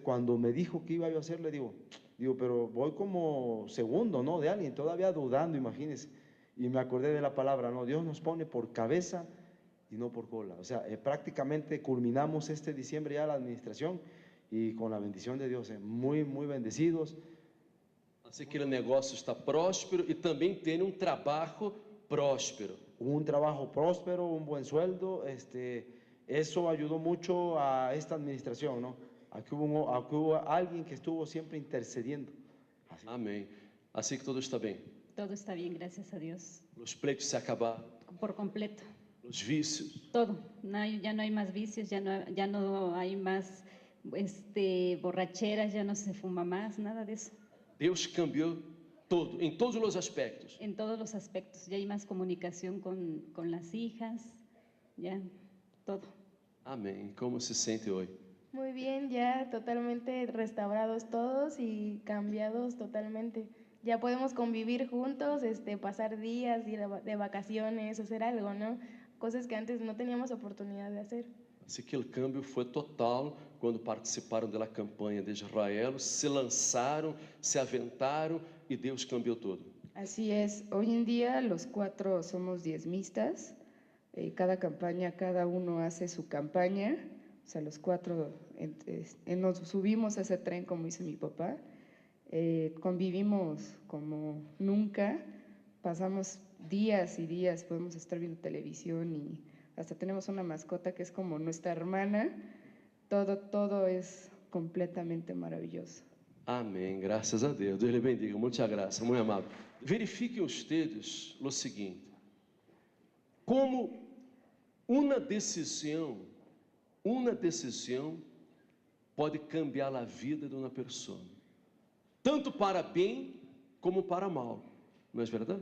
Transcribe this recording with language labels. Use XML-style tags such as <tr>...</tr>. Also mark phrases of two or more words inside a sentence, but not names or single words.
<es>Cuando me dijo que iba yo a hacer, le digo, pero voy como segundo, ¿no? De alguien, todavía dudando, imagínense. Y me acordé de la palabra, ¿no? Dios nos pone por cabeza y no por cola. O sea, prácticamente culminamos este diciembre ya la administración y con la bendición de Dios, muy, muy bendecidos.</es> <pt>Assim que o negócio está próspero e também tem trabalho próspero.</pt> <es>Un trabajo próspero, un buen sueldo, eso ayudó mucho a esta administración, ¿no? Aquí hubo alguien que estuvo siempre intercediendo.</es> <pt>Amém. Assim que tudo está bem.</pt> <es>Todo está bien, gracias a Dios.</es> <pt>Os pleitos se acabaram,</pt> <es>Por completo.</es> <pt>os vícios.</pt> <es>Todo. Ya no hay más vicios, ya no hay más borracheras, ya no se fuma más, nada de eso.</es> <pt>Deus cambiou todo, em todos os aspectos.</pt> <es>En todos los aspectos. Ya hay más comunicación con las hijas, ya todo.</es> <pt>Amém. Como se sente hoje?</pt> <es>Muy bien, ya totalmente restaurados todos y cambiados totalmente. Ya podemos convivir juntos, pasar días, ir de vacaciones, hacer algo, ¿no? Cosas que antes no teníamos oportunidad de hacer.</es> <pt>Assim que o câmbio foi total quando participaram da campanha de Israel, se lançaram, se aventaram e Deus cambiou tudo.</pt> <es>Así es, hoy en día los 4 somos diezmistas, cada campaña, cada uno hace su campaña, o sea, los 4 nos subimos a ese tren como dice mi papá, convivimos como nunca, pasamos días y días, podemos estar viendo televisión y hasta tenemos una mascota que es como nuestra hermana, todo es completamente maravilloso.</es> <pt>Amém, graças a Deus. Deus lhe bendiga, muita graça, muito amável. Verifiquem ustedes o seguinte: como uma decisão pode cambiar a vida de uma pessoa, tanto para bem como para mal, não é verdade?</pt>